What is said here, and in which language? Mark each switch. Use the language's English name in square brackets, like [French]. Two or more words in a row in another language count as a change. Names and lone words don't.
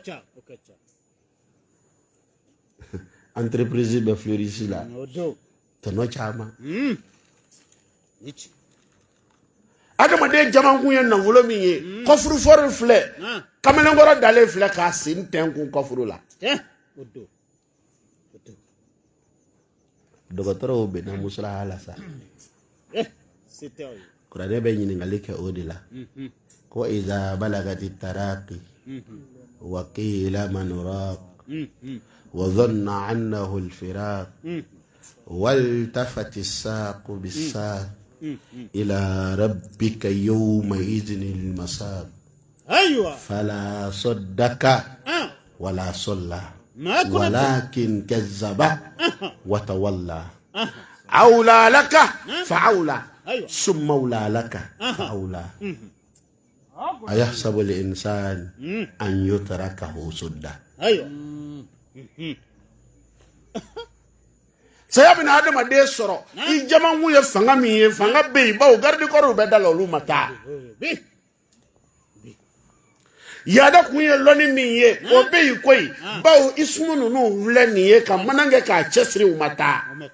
[Bambara] entreprise bɛ fleurisi la tɔnɔ caman adamaden caman kun ye nafolo min ye kɔfuru fɔri filɛ kamalenkɔrɔ dalen filɛ k'a sen tɛnkun kɔfuru la dɔgɔtɔrɔw bɛnna musala la sa kuranɛ bɛ ɲininkali kɛ o de la [Arabic] ko إذا بلغت التراقي وقيل من راق wa وظن أنه الفراق والتفت الساق بالساق إلى ربك يومئذ المساق فلا صدق ولا صلى ولكن كذب وتولى أولى لك فأولى ثم أولى لك فأولى أيحسب الإنسان أن يتركه سدى [Bambara] saya bina adamaden sɔrɔ i jamakun ye fanga min ye fanga bɛ yen bawo garde kɔrɔw bɛ da la olu ma taa yaada kun ye lɔnni min ye o bɛ yen koyi bawo isumu ninnu filɛ nin ye ka mana kɛ k'a cɛsiri u ma taa